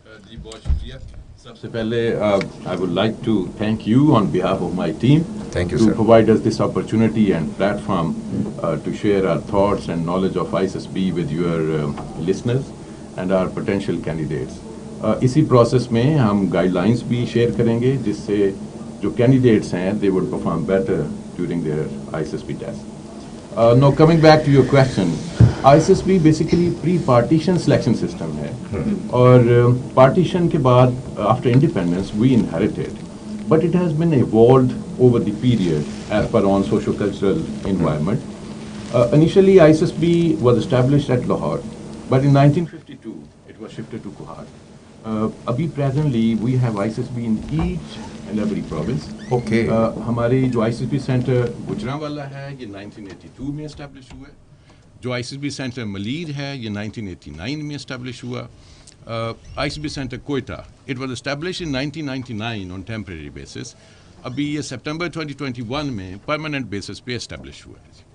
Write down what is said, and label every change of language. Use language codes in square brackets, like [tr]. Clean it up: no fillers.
[ur] جی بہت شکریہ۔ سب سے پہلے [en] I would like to thank you on behalf of my team Thank you, to sir. provide us this opportunity and platform to share our thoughts and knowledge of ISSB with your listeners and our potential candidates. [ur] اسی process میں ہم guide lines بھی share کریں گے جس سے جو candidates ہیں [en] they would perform better during their ISSB test. Now coming back to your question, ISSB basically pre-partition selection system ہے، اور partition کے بعد after independence we inherited, but it has been evolved over the period as per on socio-cultural environment. Initially ISSB was established at Lahore, but in 1952 it was shifted to Kohat. ابھی presently we have ISSB in each and every province. Okay. [ur] ہماری جو ISSB centre Gujranwala ہے یہ 1982 میں establish ہوا ہے، جو ISSB centre Malir ہے یہ 1989 میں اسٹیبلش ہوا۔ ISSB centre Quetta [en] it was establish in 1999 on temporary basis, [ur] ابھی یہ سپٹمبر 2021 میں پرماننٹ بیسس پہ اسٹیبلش ہوا ہے۔